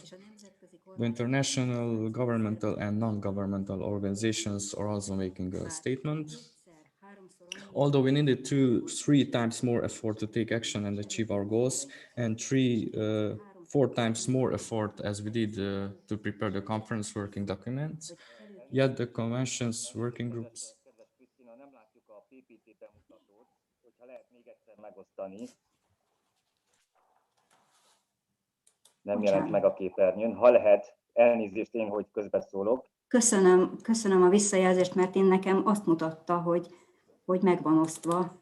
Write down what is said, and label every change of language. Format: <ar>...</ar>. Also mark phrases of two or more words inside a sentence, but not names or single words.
<en>The international, governmental and non-governmental organizations are also making a statement. Although we needed 3 times more effort to take action and achieve our goals, and 4 times more effort as we did to prepare the conference working documents, yet the convention's working groups.</en> <hu>Kedves Krisztina, nem látjuk a PPT bemutatót, hogyha lehet még egyszer megosztani. Nem jelent meg a képernyőn. Ha lehet, elnézést én, hogy közbeszólok. Köszönöm a visszajelzést, mert nekem azt mutatta, hogy meg van osztva.</hu>